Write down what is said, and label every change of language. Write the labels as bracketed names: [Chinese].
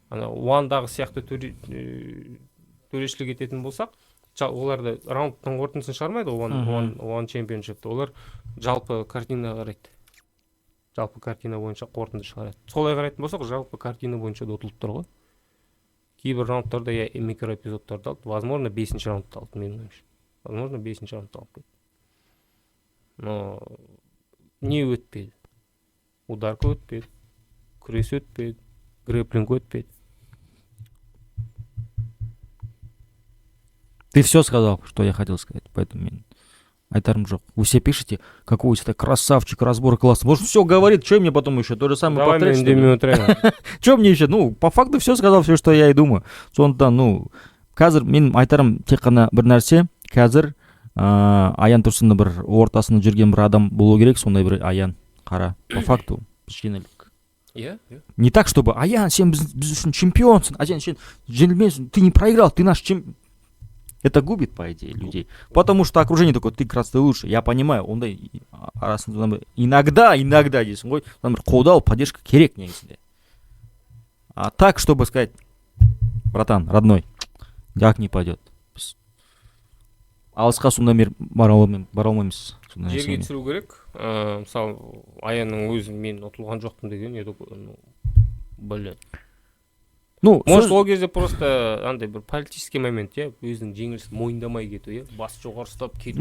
[Kazakh] Ана Уандағы сияқты төрешілік ететін болсақ, оларды раундтың қорытындысын шығармайды, One Championship-та. Олар жалпы картина қарайды. Жалпы картина бойынша қорытынды шығарады. Солай қарайтын болсақ, жалпы картина бойынша да ұтылып тұр ғой. Кейбір раундтарда я микроэпизодтарды алды. [Russian] Возможно, [Kazakh] 5-ші раундты алды менің ойымша. [Russian] Возможно, [Kazakh] 5-ші раундты алып кетті. Но не өтпеді? Ударка өтпеді, күрес өтпеді, грэплинг өтпеді. [Russian] Ты все сказал, что я хотел сказать, поэтому [Kazakh] мен айтарым жоқ. [Russian] Вы все пишете, какой это красавчик, разбор класса. Может, все говорит, что мне потом еще то же самое повторять? [Kazakh] Давай мен үндемей [Russian] Что мне еще? По факту все сказал, все, что я и думаю. [Kazakh] Сондықтан, қазір мен айтарым тек қана бір нәрсе. Қазір Аян Тұрсынның бір ортасында жүрген бір адам болу керек, сондай бір Аян қара. [Russian] По факту [Kazakh] жеңілдік. иә. [Russian] Не так, чтобы Аян, [Kazakh] сен біз үшін чемпионсың, Аян, сен жеңілмейсің, [Russian] ты не проиграл, ты наш чемпион. Это губит, по идее, людей. Потому что окружение такое, ты как раз ты лучше. Я понимаю, [Kazakh] ондай арасында [Russian] иногда [Kazakh] дейсің ғой, қолдау, [Russian] поддержка [Kazakh] керек негізінде. [Russian] А так, чтобы сказать, братан, родной, как не пойдет. [Kazakh] Алысқа сонда бері бара алмаймыз. Жерге түсіру керек. Мысалы, Аянның өзі мен ұтылған жоқпын деген, блин. [Russian] Ну, [Kazakh] может, ол кезде просто андай бір [Russian] политический момент, [Kazakh] өзінің жеңілісін мойындамай кету, бас жоғары ұстап кету.